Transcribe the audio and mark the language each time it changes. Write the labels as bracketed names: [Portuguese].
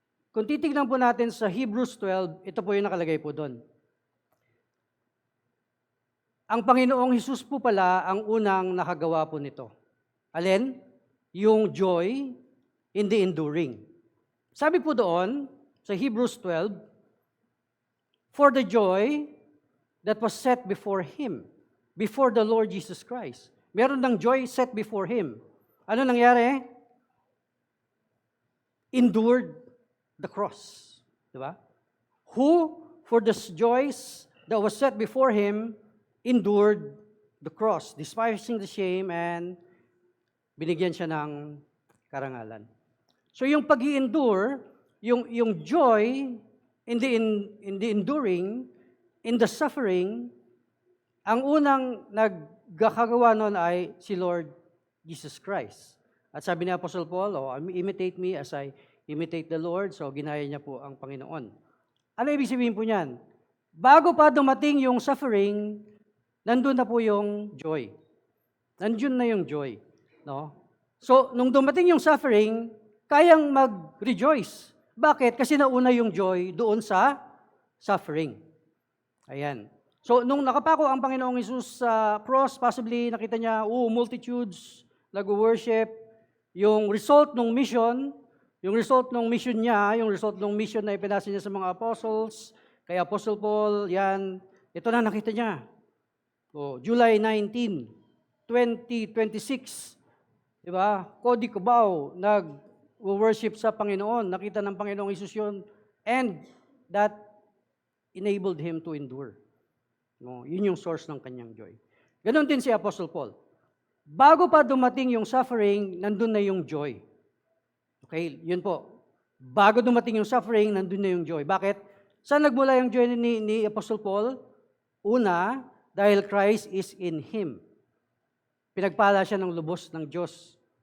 [Filipino] Kung titignan po natin sa Hebrews 12, ito po yung nakalagay po doon. Ang Panginoong Hesus po pala ang unang nakagawa po nito. Alin? [English] Yung joy in the enduring. [Filipino] Sabi po doon, sa Hebrews 12, [English] for the joy that was set before Him, before the Lord Jesus Christ. [Filipino] Meron ng joy set before Him. Ano nangyari? [English] Endured the cross. Diba? Who, for the joys that was set before Him, endured the cross, despising the shame, and [Filipino] binigyan siya ng karangalan. So yung pag-i-endure, yung [English] joy in the enduring, [Filipino] in the suffering, ang unang nagkakagawa nun ay si Lord Jesus Christ. At sabi ni [English] Apostle Paul, imitate me as I imitate the Lord. [Filipino] So ginaya niya po ang Panginoon. Ano ibig sabihin po niyan? Bago pa dumating yung suffering, nandun na po yung joy. Nandun na yung joy. No? So, nung dumating yung suffering, kayang mag-rejoice. Bakit? Kasi nauna yung joy doon sa suffering. Ayan. So, nung nakapako ang Panginoong Hesus sa cross, possibly nakita niya, multitudes, nag-worship. Yung result ng mission niya, yung result ng mission na ipinasa niya sa mga apostles, kay Apostle Paul, yan, ito na nakita niya. July 19, 2026, Di ba? Cody Cubao, nag-worship sa Panginoon. Nakita ng Panginoong Hesus yun. [English] And that enabled him to endure. [Filipino] No, yun yung source ng kanyang joy. Ganon din si Apostle Paul. Bago pa dumating yung suffering, nandun na yung joy. Okay, yun po. Bago dumating yung suffering, nandun na yung joy. Bakit? Saan nagmula yung joy ni Apostle Paul? Una, dahil [English] Christ is in him. [Filipino] Pinagpala siya ng lubos ng Diyos.